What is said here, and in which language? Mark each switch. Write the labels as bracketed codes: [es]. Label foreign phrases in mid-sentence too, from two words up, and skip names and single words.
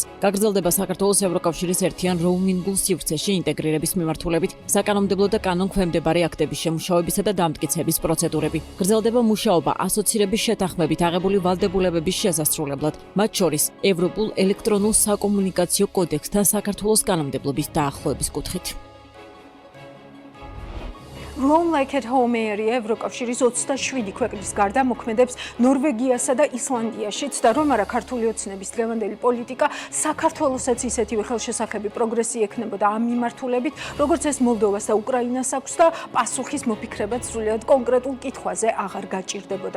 [ka] გაგრძელდება საქართველოს ევროკავშირის ერთიან როუმინგულ სივრცეში ინტეგრირების მიმართულებით საკანონმდებლო და კანონქვემდებარე აქტების შემუშავებისა და დამტკიცების პროცედურები. გრძელდება მუშაობა ასოცირების შეთანხმებით აღებული ვალდებულებების შესასრულებლად, მათ შორის ევროპულ ელექტრონულ საკომუნიკაციო კოდექსთან საქართველოს კანონმდებლობის დაახლოების კუთხით. [en] Roam Like at Home area [ka] ევროკავშირის 27 ქვეყნის გარდა მოქმედებს ნორვეგიასა და ისლანდიაშიც და რომ არა ქართული ოცნების დღევანდელი პოლიტიკა საქართველოსაც ისეთივე ხელშესახები პროგრესი ექნებოდა ამ მიმართულებით, როგორც ეს მოლდოვას და უკრაინას აქვს და პასუხის მოფიქრებაც სრულიად კონკრეტულ კითხვაზე აღარ გაჭირდებოდა.